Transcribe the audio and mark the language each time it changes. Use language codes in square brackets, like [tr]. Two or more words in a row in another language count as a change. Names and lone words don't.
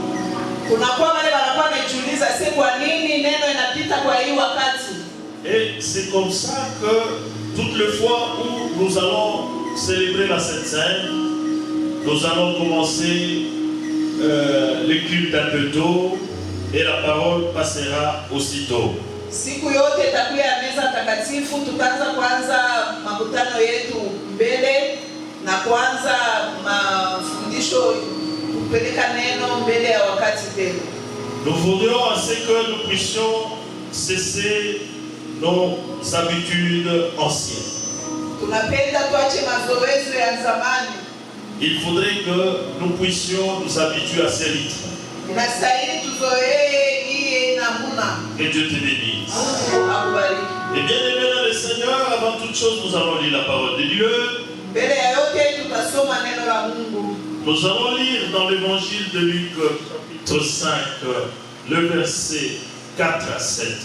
[fr] Et c'est comme ça que toutes les fois où nous allons célébrer la Sainte Seine, nous allons commencer le culte un peu tôt et la parole passera aussitôt. [sw] Siku yote itakuwa ya meza takatifu, tutaanza kwanza makutano yetu mbele na kwanza mafundisho kupeleka neno mbele ya wakati tena. [fr] Nous voudrions assez que nous puissions cesser nos habitudes anciennes. [sw] Tunapenda tuache mazoezi ya zamani. [fr] Il faudrait que nous puissions nous habituer à ces rites. [sw] Inastahili tuzoee hii namuna. [fr] Que Dieu te bénisse. Et bien aimé dans le Seigneur, avant toute chose, nous allons lire la parole de Dieu. Nous allons lire dans l'évangile de Luc, chapitre 5, le verset 4 à 7.